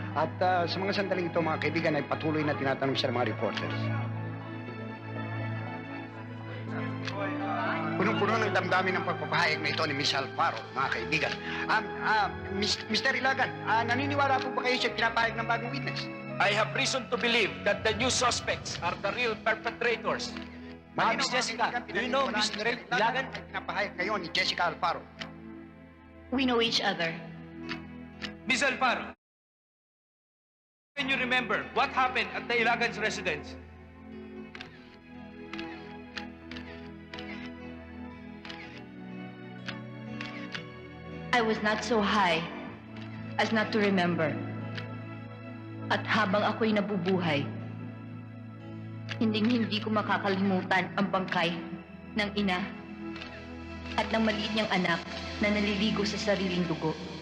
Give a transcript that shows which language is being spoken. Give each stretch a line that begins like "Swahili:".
Filipino: At sa mga sandaling ito, mga kaibigan, ay patuloy na tinatanong siya ng mga reporters. Punong-puno ng damdamin ng pagpapahayag na ito ni Miss Alfaro, mga kaibigan. Mr. Ilagan, naniniwala po ba kayo sa pinapahayag ng bagong witness?
English: I have reason to believe that the new suspects are the real perpetrators. Miss Jessica, do you know Mr.
Filipino: Ilagan? Pinapahayag kayo ni Jessica Alfaro.
English: We know each other. Miss Alfaro, can you remember what happened at the Ilagan's residence? I was not so high as not to remember.
Filipino: At habang ako'y nabubuhay, hindi ko makakalimutan ang bangkay ng ina at ng maliit niyang anak na naliligo sa sariling dugo.